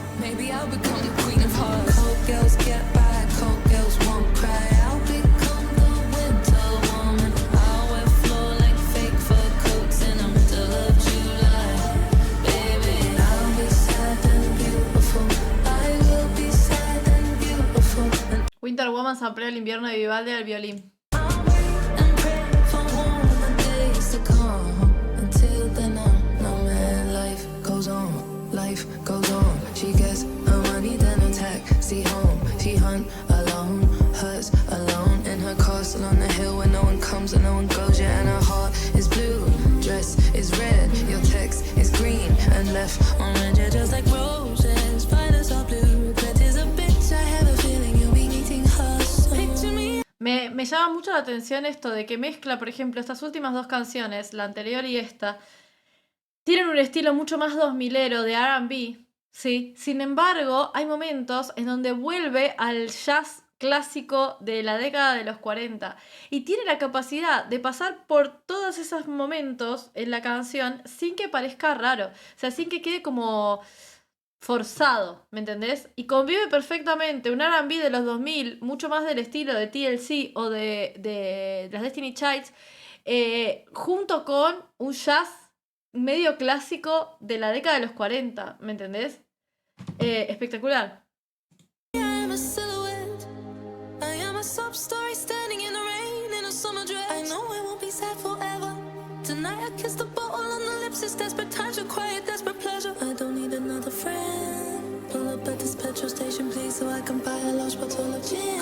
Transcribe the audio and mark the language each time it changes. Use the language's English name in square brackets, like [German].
[English] Maybe I'll become the queen of hearts. Cold girls get by, cold girls won't cry. I'll become the winter woman. I'll wear floor-length fake fur coats in the middle of July. Baby, I'll be sad and beautiful. I will be sad and beautiful. And [Spanish] Winter Woman samplea el invierno de Vivaldi al violín. [English] I'll wait and pray for warmer days to come. Until then, no man, life goes on. Life goes on. She gets her money, then a taxi home. She hunt alone, hurts alone in her castle on the hill where no one comes and no one goes. Yeah, and her heart is blue, dress is red, your text is green and left on red. Yeah, just like roses, violets are blue. Regret is a bitch. I have a feeling you'll be needing her soon. Picture me. [Spanish] Me llama mucho la atención esto de que mezcla, por ejemplo, estas últimas dos canciones, la anterior y esta, tienen un estilo mucho más 2000ero de R&B, ¿sí? Sin embargo, hay momentos en donde vuelve al jazz clásico de la década de los 40 y tiene la capacidad de pasar por todos esos momentos en la canción sin que parezca raro, o sea, sin que quede como forzado, ¿me entendés? Y convive perfectamente un R&B de los 2000, mucho más del estilo de TLC o de las Destiny Childs, junto con un jazz medio clásico de la década de los 40, ¿me entendés? Espectacular. [English] I am a silhouette. I am a sob story standing in the rain in a summer dress. I know I won't be sad forever. Tonight I kiss the bottle on the lips. It's desperate times require desperate pleasure. I don't need another friend. Pull up at this petrol station, please, so I can buy a large bottle of gin.